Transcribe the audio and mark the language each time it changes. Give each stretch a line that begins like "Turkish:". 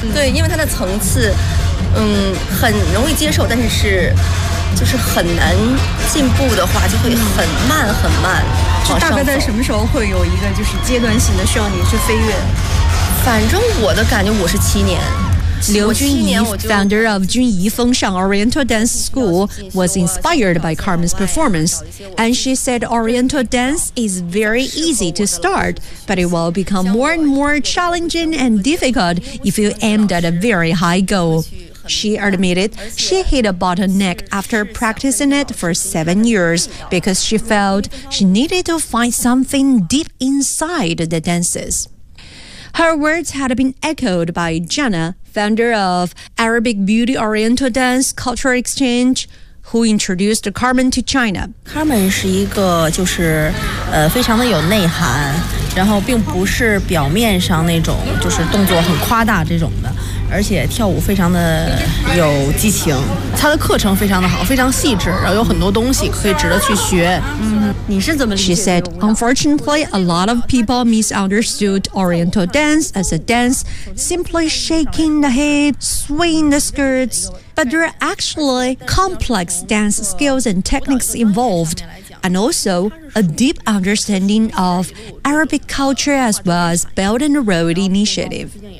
Chinese: 对，因为他的层次很容易接受，但是就是很难进步的话就会很慢很慢往上走。大概在什么时候会有一个就是阶段性的需要你去飞跃？反正我的感觉我是七年。
English: Liu Junyi, founder of Junyi Fengshan Oriental Dance School, was inspired by Carmen's performance, and she said Oriental dance is very easy to start, but it will become more and more challenging and difficult if you aimed at a very high goal. She admitted she hit a bottleneck after practicing it for 7 years because she felt she needed to find something deep inside the dances. Her words had been echoed by Jana,founder of Arabic Beauty Oriental Dance Cultural Exchange, who introduced Carmen to China.
Chinese: Carmen 是一个就是非常的有内涵，然后并不是表面上那种就是动作很夸大这种的，而且跳舞非常的有激情。她的课程非常的好，非常细致，然后有很多东西可以值得去学。你是怎么理解的？
English: She said, unfortunately, a lot of people misunderstood Oriental dance as a dance, simply shaking the head, swinging the skirts. But there are actually complex dance skills and techniques involved. And also a deep understanding of Arabic culture as well as Belt and Road Initiative.